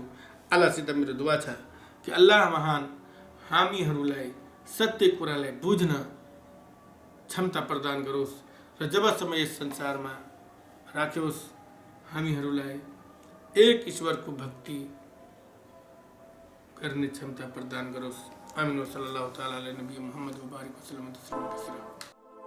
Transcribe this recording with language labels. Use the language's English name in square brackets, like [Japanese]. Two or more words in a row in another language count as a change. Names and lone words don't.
[Nepali] अल्लाहसित मेरो दुआ छ कि अल्लाह महान हामीहरूलाई सत्य कुरालाई बुझ्न क्षमता प्रदान गरोस् र जबसम्म यस संसारमा राख्योस् हामीहरूलाई एक ईश्वरको भक्ति गर्ने क्षमता प्रदान गरोस्। आमीन। [Arabic] صلى الله تعالى على نبي محمد و بارك وسلم.